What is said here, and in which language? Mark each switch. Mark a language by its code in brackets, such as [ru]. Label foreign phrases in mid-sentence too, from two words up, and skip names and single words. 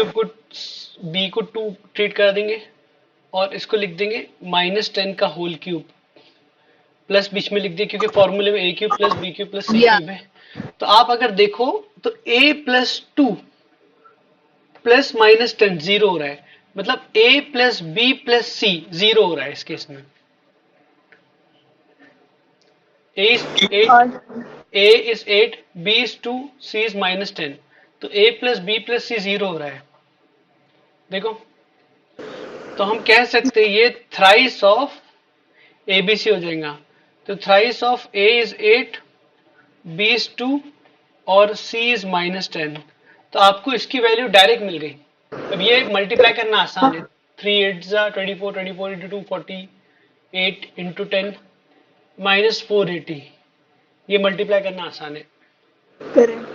[hi] क्यूब को बी को 2 ट्रीट कर देंगे, और इसको लिख देंगे -10 का [en] whole cube, [hi] प्लस बीच में लिख दिया क्योंकि फॉर्मूले में [en] a cube plus b cube plus c Yeah. [hi] क्यूब है। तो आप अगर देखो तो [en] a plus 2 plus -10 [hi] जीरो हो रहा है, मतलब [en] a plus b plus c [hi] जीरो हो रहा है इस केस में। [en] a is 8, [hi] और [en] a is 8, b is 2, c is -10, [hi] तो [en] a plus b plus c [hi] जीरो हो रहा है। देखो, तो हम कह सकते हैं ये [en] thrice of ABC [hi] हो जाएगा। [en] तो thrice of a is 8, b is 2 और c is -10। [hi] तो आपको इसकी वैल्यू डायरेक्ट मिल गई। अब ये मल्टीप्लाई करना आसान है, 3 8 जा 24, [en] 24 into 2 48 into 10 -480. [hi] ये मल्टीप्लाई करना आसान है, [en] करेक्ट